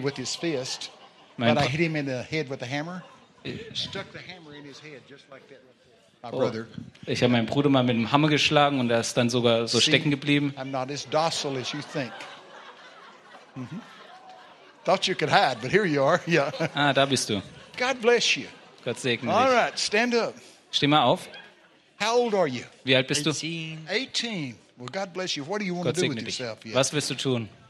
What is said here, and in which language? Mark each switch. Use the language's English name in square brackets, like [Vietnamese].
[English] But I hit him in the head with a hammer. Stuck the hammer in his head, just like that. My brother. [German] Ich habe meinen Bruder mal mit dem Hammer geschlagen und er ist dann sogar so stecken geblieben. [English] I'm not as docile as you think. Thought you could hide, but here you are. Yeah. [German] Ah, da bist du. [English] God bless you. [German] Gott segne dich. [English] All right, stand up. [German] Steh mal auf. [English] How old are you? [German] Wie alt bist du? [English] 18. Well, God bless you. What do you want to do with yourself? [German] Was willst du tun?